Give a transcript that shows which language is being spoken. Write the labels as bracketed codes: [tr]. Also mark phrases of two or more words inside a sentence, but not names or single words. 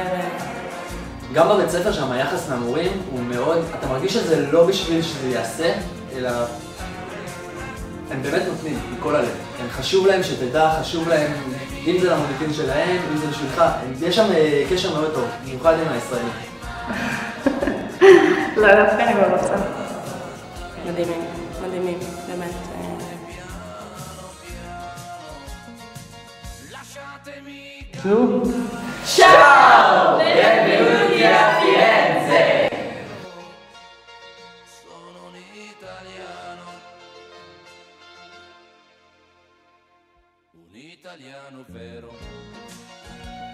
[he] גם בבית ספר שם היחס מהמורים הוא מאוד, אתה מרגיש שזה לא בשביל שזה יעשה, אלא הם באמת נותנים מכל הלב. הם חשוב להם שתדע, חשוב להם, אם זה למוניטין שלהם, אם זה בשבילך, יש שם קשר מאוד טוב, במיוחד עם הישראלים. לא דווקא אני רוצה. מדהימים, מדהימים, באמת. [it] Ciao! Benvenuti a Firenze! Sono un italiano vero.